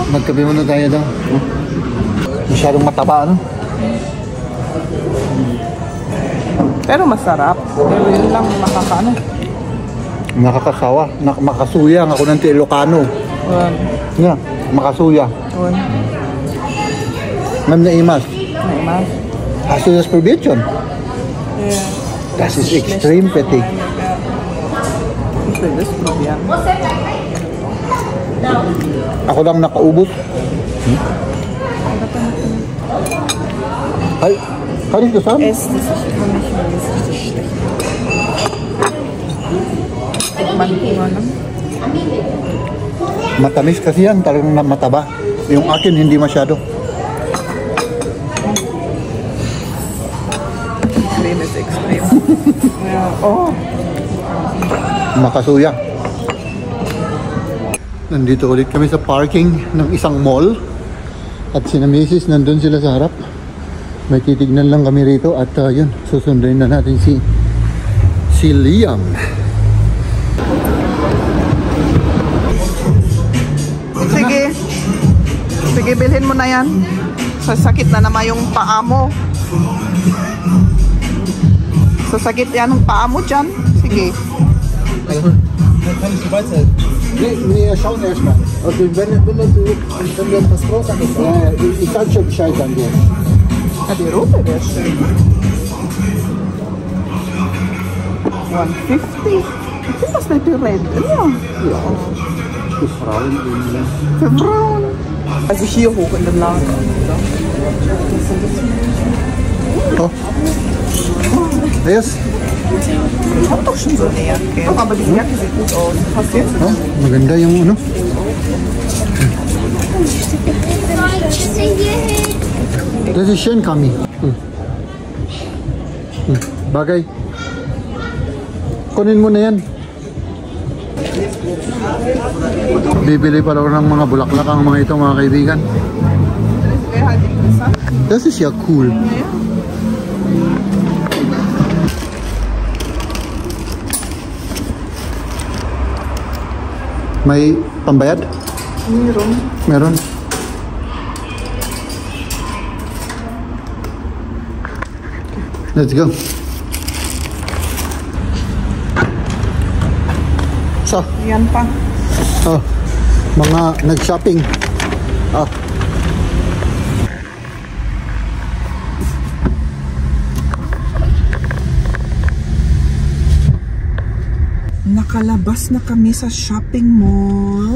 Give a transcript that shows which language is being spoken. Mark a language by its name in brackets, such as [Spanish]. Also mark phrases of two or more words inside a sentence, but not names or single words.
[Filipino] Magkape muna tayo daw. Masyadong mataba, ano? Pero masarap. Pero yun lang Nakakasawa. Makasuya ako ng Ilocano. [Iloko] Yeah, makasuya. Ma'am na imas. Hasuyas probition. [English] Yeah. [German] Das ist extrem fettig. [Filipino] Ako lang nakaubos. Ay, [German] kann ich das haben? [Filipino] Matamis kasi yan, talagang mataba. Yung akin hindi masyado. [English] Extreme is extreme. Yeah. Oh. [Iloko] makasuya. [Filipino] Nandito ulit kami sa parking ng isang mall. At sina Mrs. nandun sila sa harap. May titignan lang kami rito. At yun, susunduin na natin si Liam. Sige. Sige, bilhin mo na yan. Sasakit na naman yung paa mo. Sasakit yan ang paa mo dyan. Sige. [German] Nee, schauen erstmal. Also wenn wir was groß haben, ich kann schon Bescheid sagen dir. Ah, die rote wäre schön. 150. Ich finde das nicht die red. Ja. Ja. Für Frauen. Für Frauen. Also hier hoch in den Lager. [English] Oh. Yes. [German] Ich hab doch schon so eine Jacke. Doch, aber die Jacke sieht gut aus. Passt jetzt? [Filipino] Oh, maganda yung ano. [German] Das ist schön, [Filipino] Kami. Bagay. Kunin mo na yan. Bibili pa lang ng mga bulaklak ang mga ito, mga kaibigan. [German] Das ist ja cool. [Filipino] May pambayad? Meron. Meron. [English] Let's go. So, [Filipino] Yan pa. oh, mga nag-shopping. Oh. Nakalabas na kami sa shopping mall.